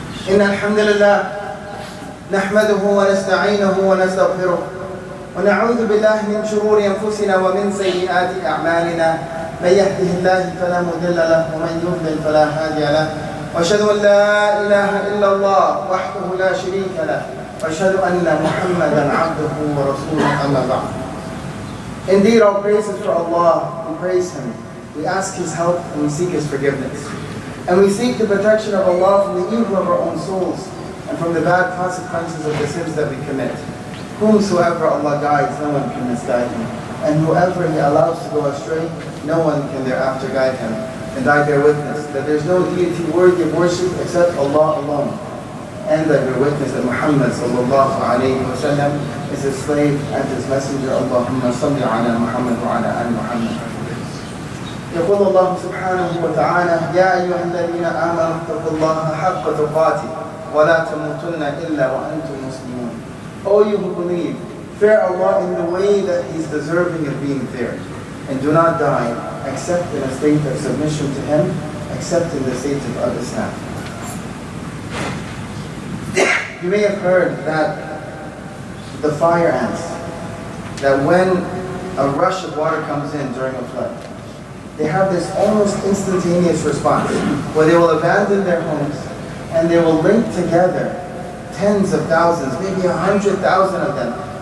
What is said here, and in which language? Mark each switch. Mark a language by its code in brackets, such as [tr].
[ar] إن الحمد لله نحمده ونستعينه ونستغفره ونعوذ بالله من شرور أنفسنا ومن سيئات أعمالنا. من يهده الله فلا مضل له ومن يضلل فلا هادي له. وأشهد أن لا إله إلا الله وحده لا شريك له وأشهد أن محمدا عبده ورسوله أما بعد. [en] Indeed, all praise is for Allah. We praise Him. We ask His help and we seek His forgiveness. And we seek the protection of Allah from the evil of our own souls and from the bad consequences of the sins that we commit. Whomsoever Allah guides, no one can misguide him. And whoever He allows to go astray, no one can thereafter guide him. And I bear witness that there is no deity worthy of worship except Allah alone. And I bear witness that Muhammad [ar] sallallahu alayhi wa sallam [en] is His slave and His messenger. [ar] Allahumma salli ala Muhammad wa ala ali Muhammad. يقول الله سبحانه وتعالى يا أيها الذين آمنوا اتقوا الله حق تقاته ولا تموتن إلا وأنتم مسلمون. [en] O you who believe, fear Allah in the way that He's deserving of being feared, and do not die except in a state of submission to Him, except in the state of Islam. You may have heard that the fire ants, that when a rush of water comes in during a flood, they have this almost instantaneous response where they will abandon their homes and they will link together tens of thousands, maybe 100,000 of them.